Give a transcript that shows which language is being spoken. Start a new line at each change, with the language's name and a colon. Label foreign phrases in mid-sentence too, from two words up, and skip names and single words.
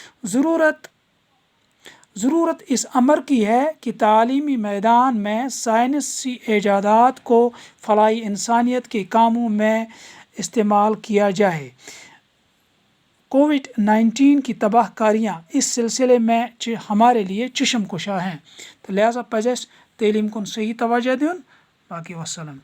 Urdu: ضرورت اس امر کی ہے کہ تعلیمی میدان میں سائنسی ایجادات کو فلاحی انسانیت کے کاموں میں استعمال کیا جائے۔ کووڈ-19 کی تباہ کاریاں اس سلسلے میں ہمارے لیے چشم کشا ہیں، تو لہٰذا
Kashmiri: پزِ اَسہِ تعلیٖم کُن صحیح توجہ دیُن۔
Urdu: باقی وسلام۔